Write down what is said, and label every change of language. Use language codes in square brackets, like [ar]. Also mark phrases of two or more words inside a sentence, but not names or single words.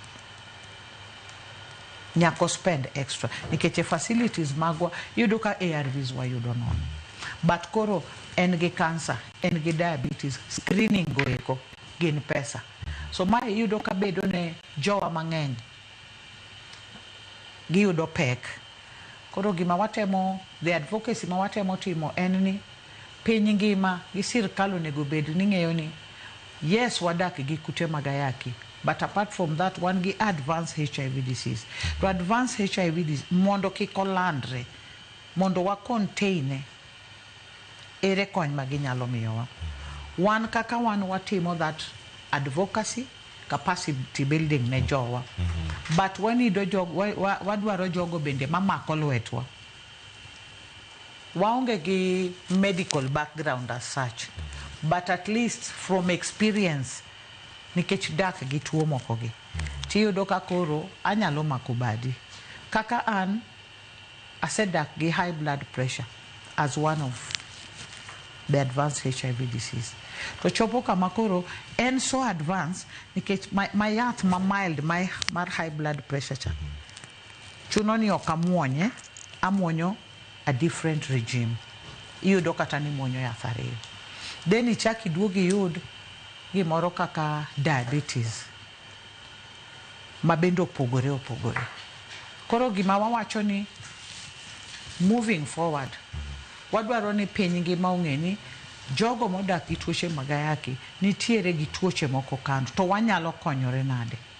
[luo] nyako [en] spend extra [luo] nikech facilities magwa yudo ka ARVs wa yudo nono but koro en gi cancer en gi [en] diabetes screening [luo] goeko gin pesa so ma yudo ka bedo ne jowa mang'eny gi yudo pek. Koro gima watemo [en] the advocacy [luo] ma watemo timo en ni piny ngima gi sirkal onego bed ni ng'eyo ni yes wadak gi kute mag Ayaki but [en] apart from that one [luo] gi [en] advanced HIV disease. [luo] To [en] advanced HIV disease [luo] mondo kiko landre mondo wa contain ere kony ma ginyalo miyowa. Wan kaka wan watimo [en] that advocacy capacity building [luo] ne jowa. [en] But when you do [luo] jog wadwaro jogo bende mamako lwetwa. Waonge gi [en] medical background as such but at least from experience [luo] nikech dak gi tuo moko gi tiyudo ka koro anyalo mako badi kaka an asedak gi [en] high blood pressure as one of the advanced HIV disease. [luo] To chopo kama koro en [en] so advanced [luo] nikech my yath ma mild my mar [en] high blood pressure [luo] cha. Chuno ni okamuonye amuonyo [en] a different regime. [luo] Iyudo kata ni muonyo yath ariyo. Then ichaki duogi yud gimoro kaka diabetes. Mabendo opogore. Koro gima wawacho ni [en] moving forward [luo] wadwaro ni piny ngima ong'e ni jogo modak gi tuoche mag ayaki nitiere gi tuoche moko kando to wanyalo konyore nade.